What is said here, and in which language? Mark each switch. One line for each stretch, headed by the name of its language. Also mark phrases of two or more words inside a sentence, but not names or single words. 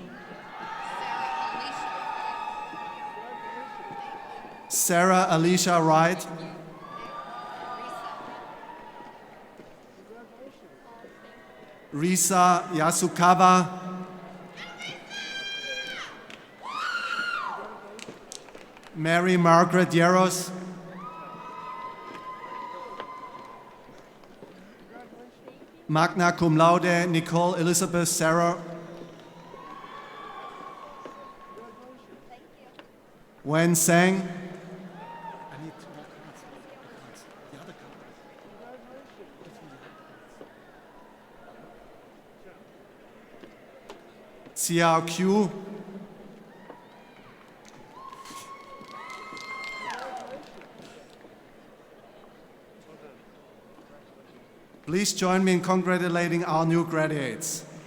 English: Sarah Alicia Wright. Risa Yasukawa. Mary Margaret Yaros.
Latin: Magna cum laude
English: Nicole Elizabeth Sarah. Wen Sang, Xiao Qiu, please join me in congratulating our new graduates.